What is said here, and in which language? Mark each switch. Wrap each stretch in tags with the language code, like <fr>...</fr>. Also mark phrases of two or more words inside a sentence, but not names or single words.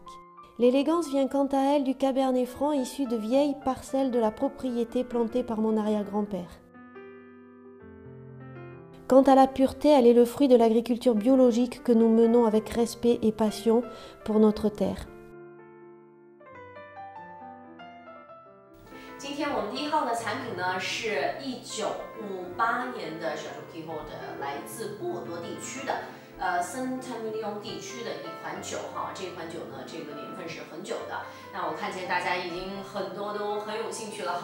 <fr>L'élégance vient quant à elle du cabernet franc issu de vieilles parcelles de la propriété plantée par mon arrière-grand-père. Quant à la pureté, elle est le fruit de l'agriculture biologique que nous menons avec respect et passion pour notre terre.</fr> <zh>今天我们第1号的产品呢是1958年的小酒 Guibault 的，来自波尔多地区的 Saint-Émilion 地区的一款酒哈。这款酒呢，这个年份是很久的。那我看见大家已经很多都很有兴趣了。</zh>